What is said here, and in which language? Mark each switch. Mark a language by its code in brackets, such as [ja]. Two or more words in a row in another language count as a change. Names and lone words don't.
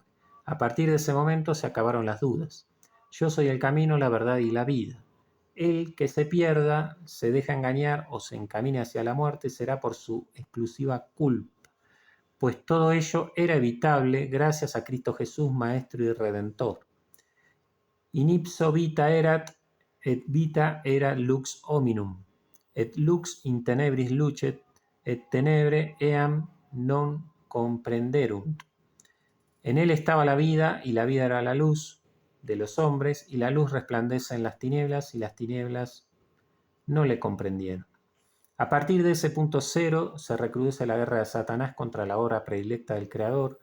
[es] A partir de ese momento se acabaron las dudas. Yo soy el camino, la verdad y la vida. El que se pierda, se deja engañar o se encamine hacia la muerte será por su exclusiva culpa. Pues todo ello era evitable gracias a Cristo Jesús, Maestro y Redentor. [la] In ipso vita erat, et vita era lux hominum, et lux in tenebris lucet, et tenebre eam non comprenderunt. [es] En él estaba la vida, y la vida era la luz de los hombres, y la luz resplandece en las tinieblas, y las tinieblas no le comprendieron. A partir de ese punto cero se recrudece la guerra de Satanás contra la obra predilecta del Creador.